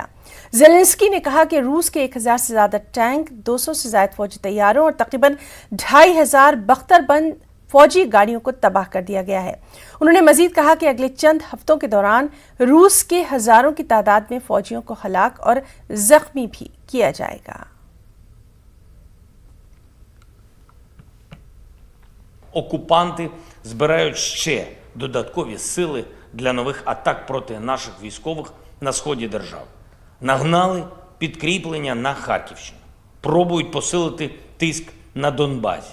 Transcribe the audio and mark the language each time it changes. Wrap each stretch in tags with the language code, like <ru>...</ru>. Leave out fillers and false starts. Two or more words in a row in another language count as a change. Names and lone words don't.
<hi>ज़ेलेंस्की ने कहा कि रूस के 1,000 से ज्यादा टैंक, 200 से ज्यादा फौजी तैयारों और तकरीबन 2,500 बख्तरबंद फौजी गाड़ियों को तबाह कर दिया गया है। उन्होंने मजीद कहा कि अगले चंद हफ्तों के दौरान रूस के हजारों की तादाद में फौजियों को हलाक और जख्मी भी किया जाएगा।</hi> <uk>Окупанти збирають ще додаткові сили для нових атак проти наших військових на сході держави. Нагнали підкріплення на Харківщину. Пробують посилити тиск на Донбасі.</uk>